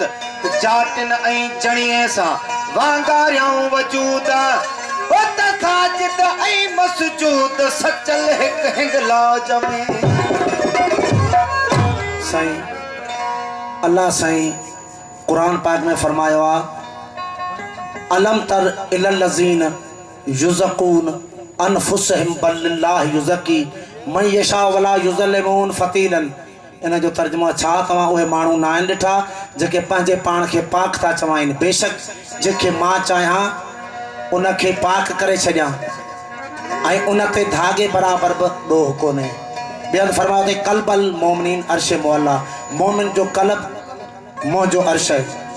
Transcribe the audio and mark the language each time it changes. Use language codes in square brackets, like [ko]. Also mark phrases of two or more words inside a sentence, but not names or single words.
[sd] जाटिन ऐं जणीअ सां वांगारियाऊं वजूद, ओ त साजिद ऐं मसजूद सचल हिक हिंगलाज में। साईं अल्लाह साईं कुरान पाक में फरमायो आ, [ar] ألم تر إلى الذين يزكون أنفسهم بل الله يزكي من يشاء ولا يظلمون فتيلا. [sd] इन जो तर्जुमा छा तव्हां उहे माण्हू न आहिनि ॾिठा जेके पंहिंजे पाण खे पाक था चवाइनि। बेशक जेके मां चाहियां उनखे पाक करे छॾियां ऐं उन ते धागे बराबरि बि ॾोह कोन्हे। ॿियनि फरमायो अथई [ar] قلب المؤمنين عرش معلى, [sd] मोमिन जो कल्ब मोह जो अर्श है।